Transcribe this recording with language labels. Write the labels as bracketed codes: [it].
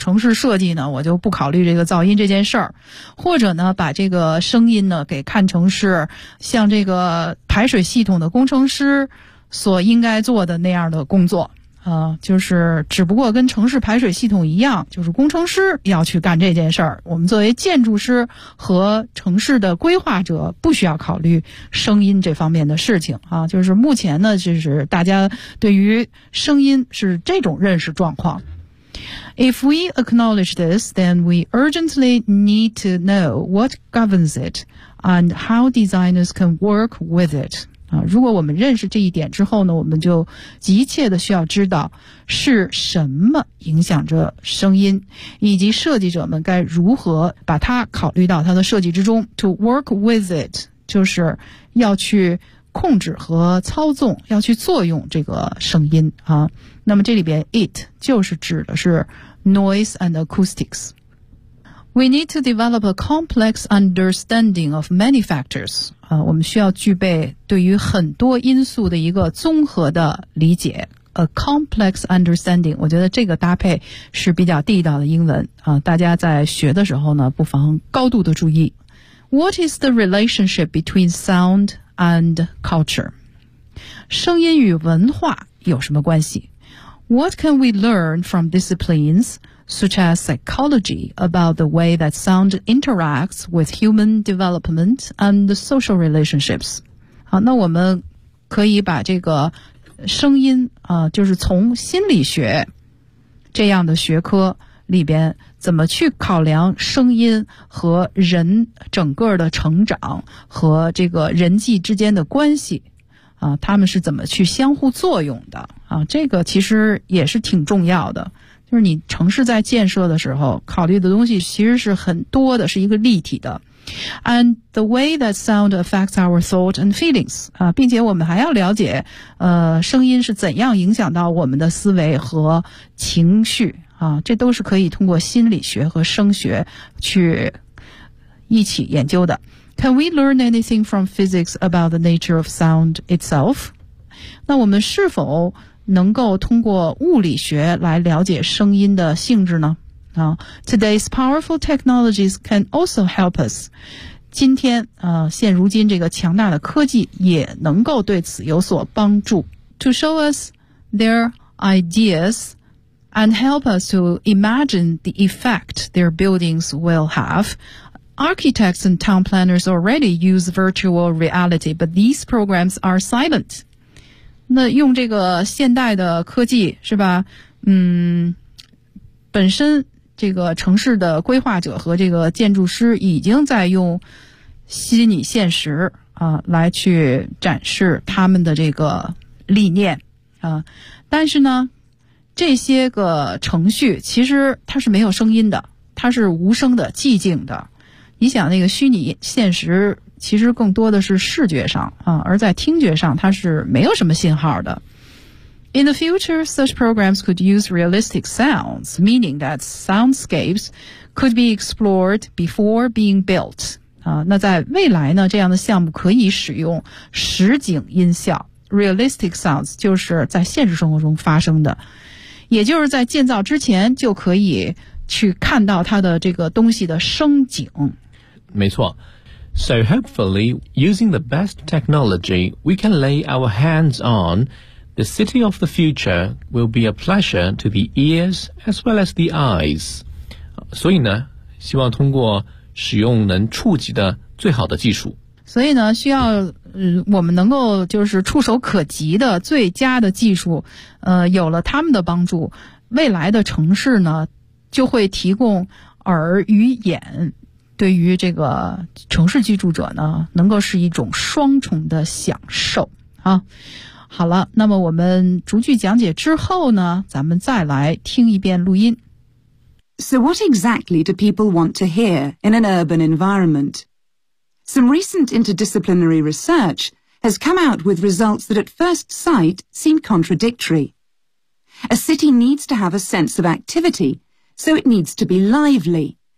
[zh] 我城市设计呢，我就不考虑这个噪音这件事儿，或者呢，把这个声音呢给看成是像这个排水系统的工程师所应该做的那样的工作啊，就是只不过跟城市排水系统一样，就是工程师要去干这件事儿。我们作为建筑师和城市的规划者不需要考虑声音这方面的事情啊，就是目前呢，就是大家对于声音是这种认识状况。 [en] If we acknowledge this, then we urgently need to know what governs it. and how designers can work with it. [zh] 啊，如果我们认识这一点之后呢，我们就急切的需要知道是什么影响着声音，以及设计者们该如何把它考虑到它的设计之中。 To work with it 就是要去控制和操纵，要去作用这个声音啊。那么这里边 it 就是指的是 noise and acoustics。 [en] We need to develop a complex understanding of many factors. [zh] 我们需要具备对于很多因素的一个综合的理解。 A complex understanding, 我觉得这个搭配是比较地道的英文。大家在学的时候呢，不妨高度的注意。 [en] What is the relationship between sound and culture? [zh] 声音与文化有什么关系？ [en] What can we learn from disciplines such as psychology about the way that sound interacts with human development and social relationships? [zh] 好，那我们可以把这个声音啊，就是从心理学这样的学科里边怎么去考量声音和人整个的成长和这个人际之间的关系。啊，他们是怎么去相互作用的啊？这个其实也是挺重要的，就是你城市在建设的时候考虑的东西其实是很多的，是一个立体的。 And the way that sound affects our thought and feelings 啊，并且我们还要了解，声音是怎样影响到我们的思维和情绪啊，这都是可以通过心理学和声学去一起研究的。 [en] Can we learn anything from physics about the nature of sound itself? [zh] 那我们是否能够通过物理学来了解声音的性质呢？ [en] 啊， Today's powerful technologies can also help us. [zh] 今天，现如今这个强大的科技也能够对此有所帮助。 [en] To show us their ideas and help us to imagine the effect their buildings will have,Architects and town planners already use virtual reality, but these programs are silent. [zh] 那用这个现代的科技是吧？本身这个城市的规划者和这个建筑师已经在用虚拟现实啊来去展示他们的这个理念啊，但是呢，这些个程序其实它是没有声音的，它是无声的、寂静的。你想那个虚拟现实其实更多的是视觉上啊，而在听觉上它是没有什么信号的。 [en] In the future, such programs could use realistic sounds, meaning that soundscapes could be explored before being built. [zh] 啊，那在未来呢，这样的项目可以使用实景音效 , realistic sounds, 就是在现实生活中发生的。也就是在建造之前就可以去看到它的这个东西的声景。没错。 [en] So hopefully, using the best technology we can lay our hands on, the city of the future will be a pleasure to the ears as well as the eyes. [zh] 所以呢，希望通过使用能触及的最好的技术。所以呢，需要我们能够就是触手可及的最佳的技术，有了他们的帮助，未来的城市呢，就会提供耳与眼。对于这个城市居住者呢，能够是一种双重的享受啊。好了，那么我们逐句讲解之后呢，咱们再来听一遍录音。 [en] So what exactly do people want to hear in an urban environment? Some recent interdisciplinary research has come out with results that at first sight seem contradictory. A city needs to have a sense of activity, so it needs to be lively.